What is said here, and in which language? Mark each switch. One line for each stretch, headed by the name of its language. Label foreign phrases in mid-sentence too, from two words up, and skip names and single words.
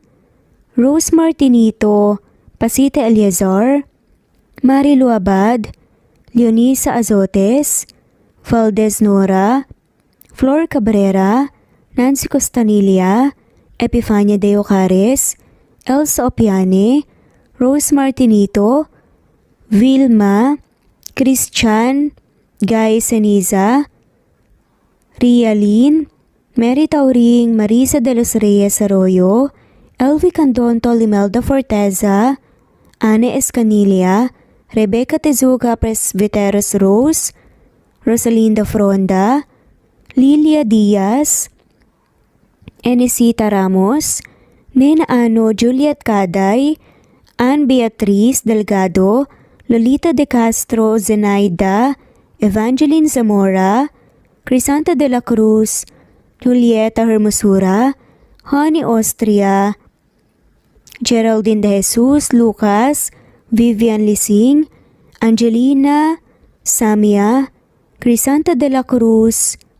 English: Rose Martinito, Pasita Eliazar, Marilu Abad, Leonisa Azotes, Valdez Nora, Flor Cabrera, Nancy Costanilla, Epifania De Ocares, Elsa Opiane, Rose Martinito, Vilma, Christian, Guy Seniza, Rialyn, Mary Tauring, Marisa de los Reyes Arroyo, Elvie Candonto, Limelda Forteza, Anne Escanilla, Rebecca Tezuka, Presbyteros Rose, Rosalinda Fronda, Lilia Diaz, Enesita Ramos, Nena Ano, Juliet Caday, Ann Beatriz Delgado, Lolita De Castro, Zenaida, Evangeline Zamora, Crisanta de la Cruz, Julieta Hermosura, Honey Austria, Geraldine De Jesus, Lucas, Vivian Lising, Angelina, Samia, Crisanta de la Cruz,